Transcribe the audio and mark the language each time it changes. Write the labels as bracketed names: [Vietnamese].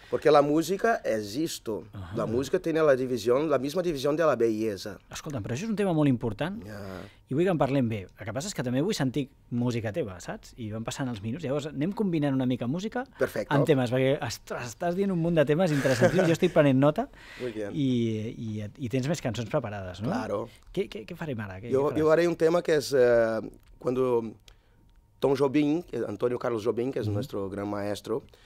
[Spanish] Porque la música es esto. La música tiene la misma división de la bellesa. [Catalan] Escolta'm, però això és un tema molt important i vull que en parlem bé. El que passa és que també vull sentir música teva, saps? I van passant els minuts. Llavors anem combinant una mica música amb temes, perquè estàs dient un munt de temes interessants. Jo estic prenent nota i tens més cançons preparades, no? [Spanish] Claro. [Catalan] Què farem ara? [Spanish] Yo haré un tema que es cuando Tom Jobim, Antonio Carlos Jobim, que es nuestro gran maestro.